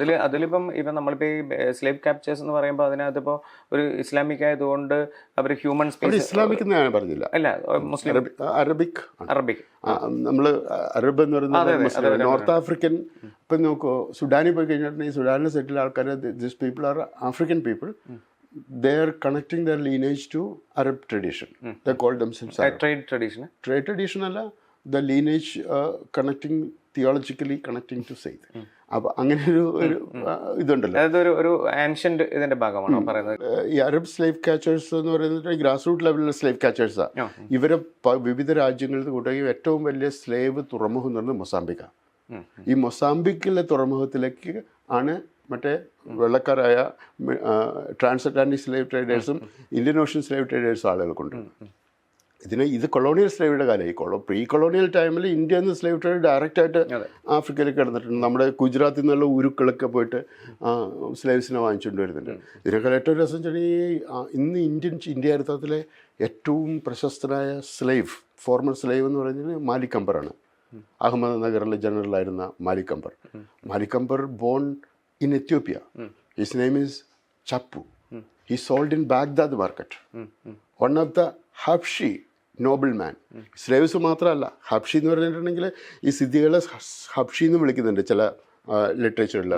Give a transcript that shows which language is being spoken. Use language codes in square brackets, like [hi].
[ml] അതിലിപ്പം ഇപ്പം നമ്മളിപ്പോൾ ഈ സ്ലേവ് ക്യാപ്ചേഴ്സ് എന്ന് പറയുമ്പോൾ അതിനകത്തിപ്പോൾ ഒരു ഇസ്ലാമിക് ആയതുകൊണ്ട് അവർ ഹ്യൂമൻ സ്പേസ്, ഇസ്ലാമിക് എന്ന് ഞാൻ പറഞ്ഞില്ല, അല്ല മുസ്ലിം, അറബിക്. നമ്മൾ അറബ് എന്ന് പറയുന്നത് നോർത്ത് ആഫ്രിക്കൻ. ഇപ്പം നോക്കൂ, സുഡാനിൽ പോയി കഴിഞ്ഞിട്ടുണ്ടെങ്കിൽ ഈ സുഡാനിൽ സെറ്റിൽ ആൾക്കാർ, [en] This people are African people. They are connecting their lineage to Arab tradition. They call themselves Arab. Trade tradition. Trade tradition [ml] അല്ല, [en] The lineage connecting theologically connecting to Zaid. [ml] അപ്പോൾ അങ്ങനെ ഒരു ഇതുണ്ടല്ലോ. അതായത് ഒരു ആൻഷ്യന്റ് ഇതിന്റെ ഭാഗമാണോ പറയുന്നത്? ഈ അറബ് സ്ലേവ് കാച്ചേഴ്സ് എന്ന് പറയുന്നത് ഗ്രാസ് റൂട്ട് ലെവലിലുള്ള സ്ലേവ് കാച്ചേഴ്സാണ്. ഇവരെ വിവിധ രാജ്യങ്ങളിൽ കൂട്ടുകയും ഏറ്റവും വലിയ സ്ലേവ് തുറമുഖം എന്ന് പറയുന്നത് മൊസാംബിക്കാണ്. ഈ മൊസാംബിക്കിലെ തുറമുഖത്തിലേക്ക് ആണ് മറ്റേ വെള്ളക്കാരായ trans Atlantic slave ട്രേഡേഴ്സും Indian ocean slave ട്രേഡേഴ്സും ആളുകൾക്കുണ്ട്. ഇത് കൊളോണിയൽ സ്ലേവിയുടെ കാലമായി. പ്രീ കൊളോണിയൽ ടൈമിൽ ഇന്ത്യയിൽ നിന്ന് സ്ലേവ് ട്രേഡ് ഡയറക്റ്റായിട്ട് ആഫ്രിക്കയിലേക്ക് കിടന്നിട്ടുണ്ട്. നമ്മുടെ ഗുജറാത്തിൽ നിന്നുള്ള ഉരുക്കളൊക്കെ പോയിട്ട് സ്ലേവ്സിനെ വാങ്ങിച്ചുകൊണ്ട് വരുന്നുണ്ട്. ഇതിനേക്കാൾ ഏറ്റവും രസം വെച്ചാൽ ഇന്ന് ഇന്ത്യ ചരിത്രത്തിലെ ഏറ്റവും പ്രശസ്തനായ സ്ലേവ്, ഫോർമൽ സ്ലേവ് എന്ന് പറയുന്നത് മാലിക് കമ്പറാണ്. അഹമ്മദ് നഗറിലെ ജനറലായിരുന്ന Malik കമ്പർ. Malik കമ്പർ [en] Born in Ethiopia. His name is Chappu. He sold in Baghdad market. One of the Habshi nobleman. [ml] Slaves മാത്രമല്ല, ഹബ്ഷി എന്ന് പറഞ്ഞിട്ടുണ്ടെങ്കിൽ ഈ സിദ്ധികളെ ഹബ്ഷി എന്ന് വിളിക്കുന്നുണ്ട് ചില ലിറ്ററേച്ചറിൽ.